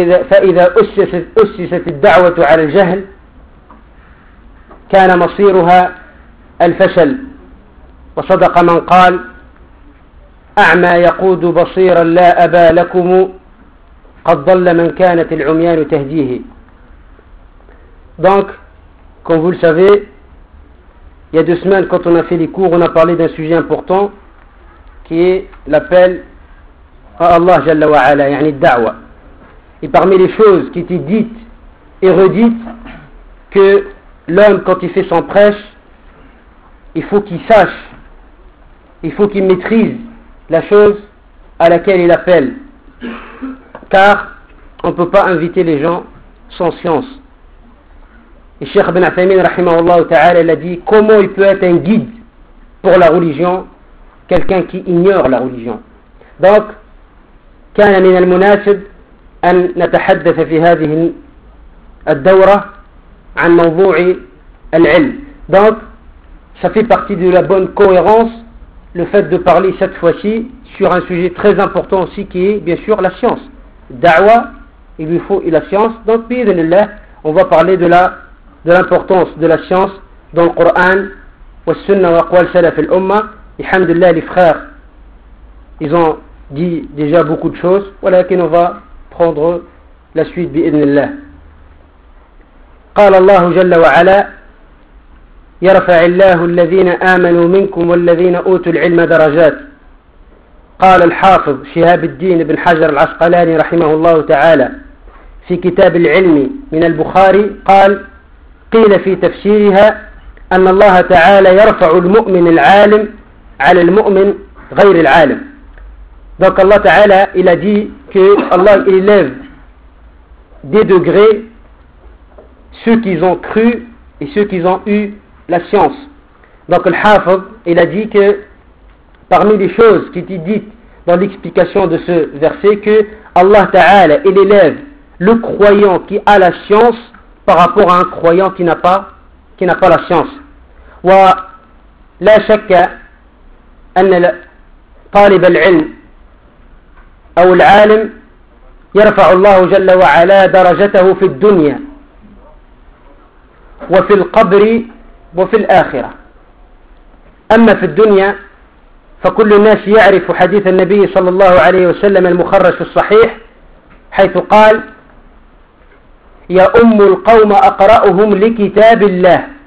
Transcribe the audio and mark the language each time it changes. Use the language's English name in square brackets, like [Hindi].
[Arabic] فإذا أسست الدعوة على الجهل كان مصيرها الفشل، وصدق من قال: أعمى يقود بصيرا لا أبا لكم، قد ضل من كانت العميان تهديه. [French] Donc, comme vous le savez, il y a deux semaines, quand on a fait les cours, on a parlé d'un sujet important qui est l'appel à Allah Jalla wa Ala, yani da'wa. Et parmi les choses qui étaient dites et redites, que l'homme, quand il fait son prêche, il faut qu'il sache, il faut qu'il maîtrise la chose à laquelle il appelle. Car on ne peut pas inviter les gens sans science. Et Cheikh Ibn Athaymin, rahimahullah ta'ala, l'a dit: comment il peut être un guide pour la religion quelqu'un qui ignore la religion? [Arabic] Donc, كان من المناسب أن نتحدث في هذه الدورة عن موضوع العلم. [French] Donc, ça fait partie de la bonne cohérence, le fait de parler cette fois-ci sur un sujet très important aussi, qui est bien sûr la science. Da'wa, il lui faut la science. Donc, bi'idhnillah, on va parler de l'importance de la science dans le Coran [Arabic] wa sunnah wa qawl salaf al umma. [French] Alhamdulillah, les frères, ils ont dit déjà beaucoup de choses, voilà, qu'on va prendre la suite bi'idhnillah. [Arabic] قال الله جل وعلا: يرفع الله الذين آمنوا منكم والذين أوتوا العلم درجات. قال الحافظ شهاب الدين بن حجر العسقلاني رحمه الله تعالى في كتاب العلم من البخاري قال: قيل في تفسيرها أن الله تعالى يرفع المؤمن العالم على المؤمن غير العالم. [French] Donc Allah Ta'ala, il a dit que Allah élève des degrés ceux qui ont cru et ceux qui ont eu la science. Donc Al-Hafiz, il a dit que parmi les choses qui étaient dites dans l'explication de ce verset, que Allah Ta'ala, il élève le croyant qui a la science par rapport à un croyant qui n'a pas la science. [Arabic] Wa la shakka anna talib al-ilm أو العالم يرفع الله جل وعلا درجته في الدنيا وفي القبر وفي الآخرة. أما في الدنيا فكل الناس يعرف حديث النبي صلى الله عليه وسلم المخرج في الصحيح حيث قال: يا أم القوم أقرأهم لكتاب الله.